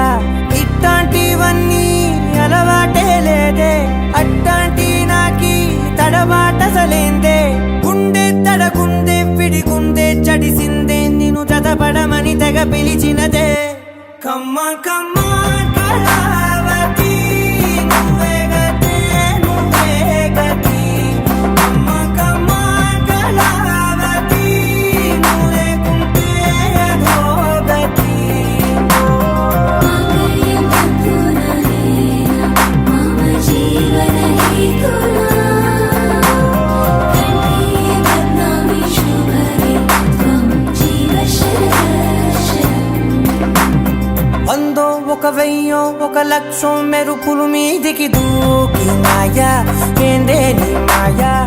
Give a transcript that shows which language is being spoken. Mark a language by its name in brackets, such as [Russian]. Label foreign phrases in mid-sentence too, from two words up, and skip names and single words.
[Telugu] ఇట్లాంటివన్నీ అలవాటే లేదే అట్లాంటి నాకి తడబాటసలేందే గుండె తడగుందే విడిగుందే చడిసిందే నిన్ను చదపడమని తెగ పిలిచినదే కమ్మ కమ్మ కళావతి నువ్వే గతే నువ్వే గతి కమ్మ కమ్మ కళావతి నువ్వు లేకుంటే అదో గతి [Sanskrit] माङ्गल्यं तत्पुनरेण मम जीवनहेतुना कण्ठे बध्नामि शुभगे त्वं जीव शरदर्शनम् [Telugu] వందో ఒక వెయ్యో ఒక లక్షో మెరుపులు మీదికి దూకినాయా ఏందే నీ మాయా